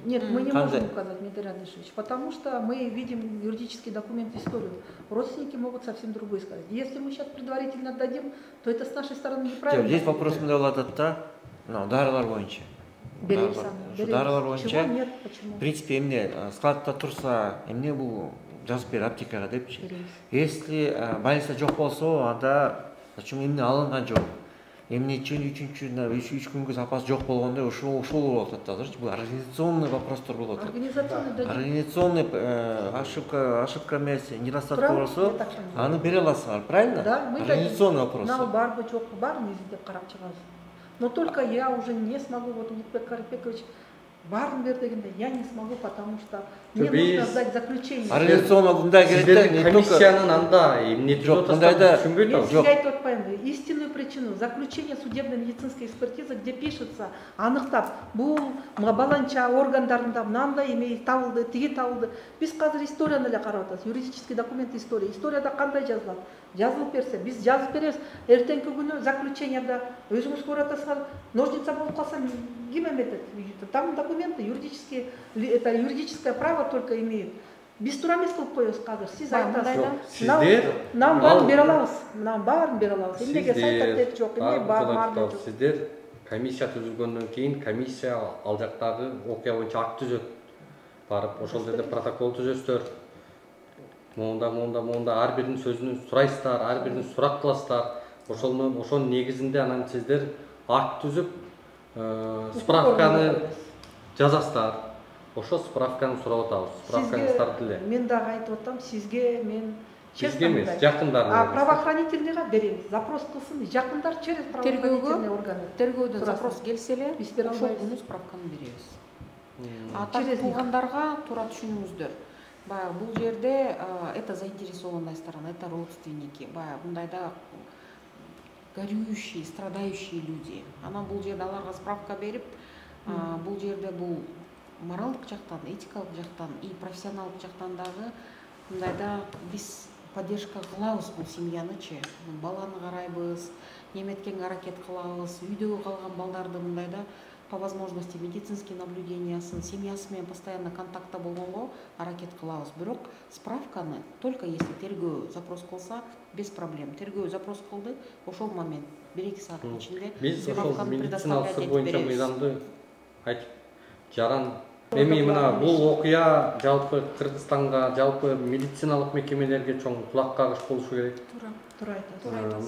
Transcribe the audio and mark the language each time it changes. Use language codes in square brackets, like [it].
[ru] Нет, мы не можем указать, Дмитрий Анишевич, потому что мы видим юридический документ, историю. Родственники могут совсем другое сказать. Если мы сейчас предварительно отдадим, то это с нашей стороны неправильно. Здесь вопрос [ky] мындай болуп атат да, дарылар боюнча. Дарылар боюнча. [ru] Чего нет, почему? В принципе, [ky] эмне складта турса, эмне бул жазып бер аптекага депчи. [ru] Если больница [ky] жок болсо, анда [ru] зачем [ky] эмне алынган жок? Эмне үчүн 3 күнгө запас жок болгондо ушул болуп атат азырчы. Бул организационный вопростор болуп атат. Организационный ошибка эмес, недостаток болсо, аны бере аласыңар, правильно? [ru] Да, мы организационный вопрос. [ky] Нам барбы жокпу баарын изилдеп карап чыгабыз. [ru] Но только я уже не смогу, вот Улукбек Карипекович [ky] барын бер дегенде, [ru] я не смогу, потому что мне нужно сдать заключение. [ky] Организационно мындай керек да, [ru] не только [ky] комиссиянын анда эмне жок, мындайда я сизге айтып атпаймынбы? [ru] Истинную причину заключение судебной медицинской экспертизы, где пишется, [ky] аныктап, бул баланча органдарында мынандай эме табылды, тиги табылды. Биз азыр историяны эле карап атабыз, юридический документ история. Историяда кандай жазылат? Жазылып берсе, биз жазып беребиз. Эртеңки күнү заключениеда өзүңүз көрүп атасыңар, ножница болуп калса ким эметет? [ru] Там документы юридические, это юридическое право только имеет. [ky] Биз тура эмес кылып коебуз азыр. Сиз айтасыз. Нам баарын бере алабыз. Нам баарын бере алабыз. Эмнеге сайта тек жок, эмне бар жок. Сиздер комиссия түзүлгөндөн кийин комиссия ал жактагы окуя боюнча акт түзөт. Барып ошол жерде протокол түзөсүздөр. Монда ар биринин сөзүн сурайсыздар, ар биринин сурак кыласыздар. Ошонун негизинде анан сиздер акт түзүп, справканы жазасыздар. Ошо справканы сурап атабыз. Справкаңыздарды эле. Мен дагы айтып атам, сизге мен честно эмес, жакындарына. Правоохранительныйга беребиз. Запрос кылсын, жакындар [ru] через правоохранительный органы. [ky] Тергөөдөн запрос келсе эле, ошол күнү справканы беребиз. Ата туугандарга туура түшүнүңүздөр. Баягы бул жерде [ru] это заинтересованная сторона, это родственники. [ky] Баягы мындайда [ru] горюющие, страдающие люди. [ky] Анан бул жерде аларга справка берип, бул жерде бул моралдык жактан, этикалык жактан и профессионалдык жактан дагы мындайда биз поддержка кылабыз бул семьянычы. Баланы карайбыз, неметкенге аракет кылабыз, үйдө калган балдарды мындайда [ru] по возможности [ky] медицинский наблюдениясын, семьясы менен постоянно контактта болгонго аракет кылабыз. Бирок справканы только если тергөө запрос кылса, [ru] без проблем. [ky] Тергөө запрос кылды, ошол момент 1-2 сааттын ичинде биз ошол медициналык сыр боюнча мыйзамды айтып жаран. Эми мына бул окуя жалпы Кыргызстанга, жалпы медициналык мекемелерге чоң кулак кагыш болушу керек. Туура айтасыз.